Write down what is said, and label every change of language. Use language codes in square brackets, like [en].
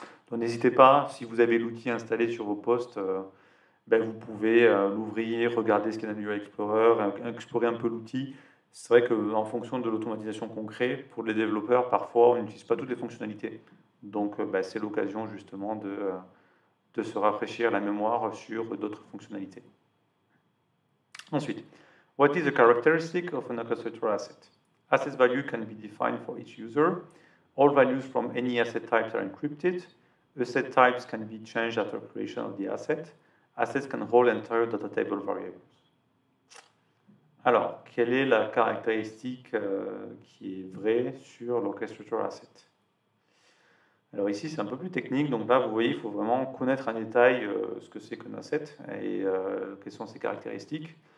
[fr] Donc n'hésitez pas, si vous avez l'outil installé sur vos postes, vous pouvez l'ouvrir, regarder ce qu'il y a dans le UI Explorer, explorer un peu l'outil. C'est vrai qu'en fonction de l'automatisation qu'on crée, pour les développeurs, parfois on n'utilise pas toutes les fonctionnalités. Donc c'est l'occasion justement de se rafraîchir la mémoire sur d'autres fonctionnalités. [en] Ensuite, what is the characteristic of an orchestrator asset? Asset value can be defined for each user. All values from any asset types are encrypted. Asset types can be changed after creation of the asset. Assets can hold entire data table variables. [fr] Alors, quelle est la caractéristique qui est vraie sur l'orchestrator asset? Alors ici, c'est un peu plus technique. Donc là, vous voyez, il faut vraiment connaître en détail ce que c'est qu'un asset et quelles sont ses caractéristiques.